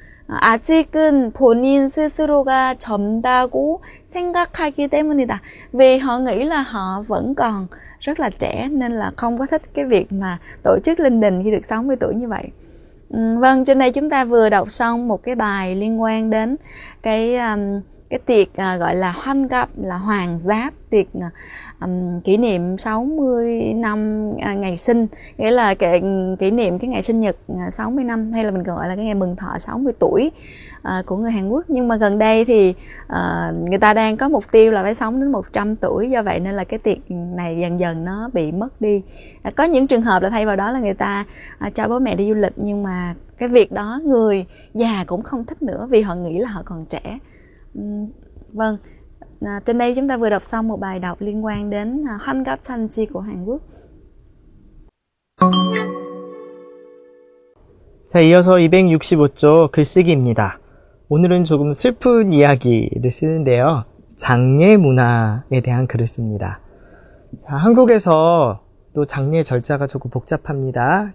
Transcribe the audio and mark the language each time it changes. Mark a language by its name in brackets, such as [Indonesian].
[Korean] 아직은 본인 스스로가 젊다고 생각하기 때문이다. [Vietnamese] Vì họ nghĩ là họ vẫn còn rất là trẻ nên là không có thích cái việc mà tổ chức linh đình khi được 60 tuổi như vậy. Vâng, trên đây chúng ta vừa đọc xong một cái bài liên quan đến cái tiệc gọi là 환갑, là hoàng giáp, tiệc kỷ niệm 60 năm ngày sinh, nghĩa là kỷ niệm cái ngày sinh nhật 60 năm, hay là mình còn gọi là cái ngày mừng thọ 60 tuổi của người Hàn Quốc. Nhưng mà gần đây thì người ta đang có mục tiêu là phải sống đến 100 tuổi, do vậy nên là cái tiệc này dần dần nó bị mất đi. Có những trường hợp là thay vào đó là người ta cho bố mẹ đi du lịch, nhưng mà cái việc đó người già cũng không thích nữa vì họ nghĩ là họ còn trẻ. Vâng, trên đây chúng ta vừa đọc xong một bài đọc liên quan đến 환갑 잔치 của Hàn Quốc. [Korean] 자, 이어서 265조 글쓰기입니다. 오늘은 조금 슬픈 이야기를 쓰는데요. 장례 문화에 대한 글을 씁니다. 자, 한국에서 또 장례 절차가 조금 복잡합니다.